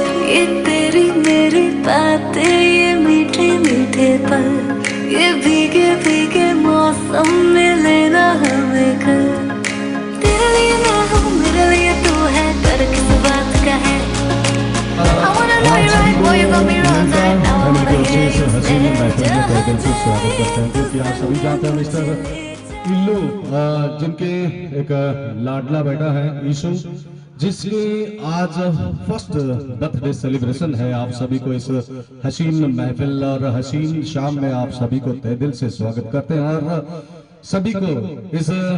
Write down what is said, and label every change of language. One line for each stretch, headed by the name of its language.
Hindi: ये तेरी मेरी बातें, ये मीठे मीठे पल, ये भीगे भीगे मौसम में लेना हमें घर। तेरे लिए मैं हूँ, मेरे लिए तू है, डर किस बात का है?
English: I wanna know you right, boy, you got me wrong right now. I wanna hear you say,
Hindi: क्योंकि आप सभी जानते हैं मिस्टर इल्लू, जिनके एक लाडला बेटा है ईशु, जिसकी आज फर्स्ट बर्थडे सेलिब्रेशन है। आप सभी को इस हसीन महफिल और हसीन शाम में आप सभी को तहे दिल से स्वागत करते हैं, और सभी को इस